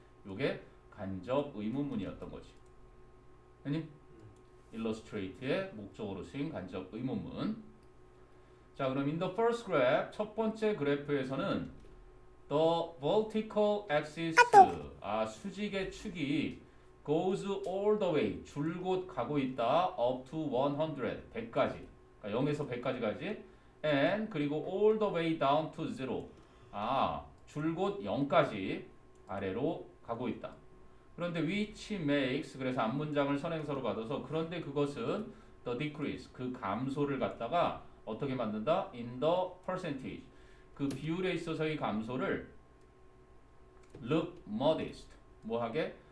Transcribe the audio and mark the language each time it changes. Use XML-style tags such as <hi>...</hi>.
<ko>요게 간접 의문문이었던 거지. 아니? illustrate의 목적어로 쓰인 간접 의문문. 자, 그럼</ko> <en>in the first graph,</en> <ko>첫 번째 그래프에서는</ko> <en>the vertical axis,</en> <ko>수직의 축이</ko> <en>goes all the way,</en> <ko>줄곧 가고 있다.</ko> <en>up to 100,</en> <ko>100까지. 그러니까 0에서 100까지 가지.</ko> <en>and</en> <ko>그리고</ko> <en>all the way down to 0.</en> <ko>줄곧 0까지 아래로 가고 있다. 그런데</ko> <en>which makes,</en> <ko>그래서 앞문장을 선행사로 받아서 그런데 그것은</ko> <en>the decrease,</en> <ko>그 감소를 갖다가 어떻게 만든다?</ko> <en>in the percentage,</en> <ko>그 비율에 있어서의 감소를</ko> <en>look modest,</en> <ko>뭐하게?</ko>